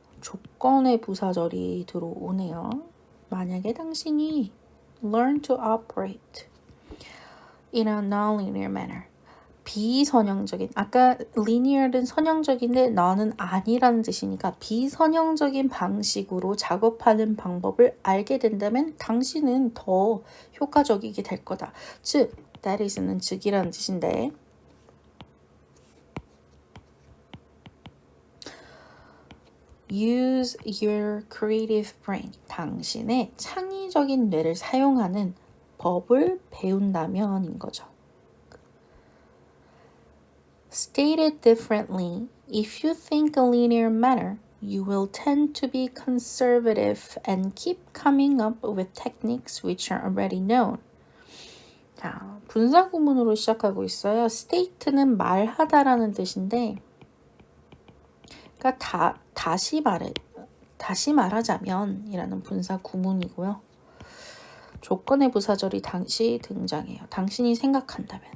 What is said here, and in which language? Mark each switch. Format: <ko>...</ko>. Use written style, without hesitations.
<ko>조건의 부사절이 들어오네요. 만약에 당신이</ko> <en>learn to operate in a non-linear manner.</en> <ko>비선형적인, 아까 linear은 선형적인데 너는 아니라는 뜻이니까 비선형적인 방식으로 작업하는 방법을 알게 된다면 당신은 더 효과적이게 될 거다.</ko> <en>즉, that is는</en> <ko>즉이라는 뜻인데</ko> <en>use your creative brain.</en> <ko>당신의 창의적인 뇌를 사용하는 법을 배운다면인 거죠.</ko> <en>Stated differently, if you think a linear manner, you will tend to be conservative and keep coming up with techniques which are already known.</en> <ko>자, 분사 구문으로 시작하고 있어요. state는 말하다라는 뜻인데, 그러니까 다시 말하자면 이라는 분사 구문이고요. 조건의 부사절이 당시 등장해요. 당신이 생각한다면.</ko>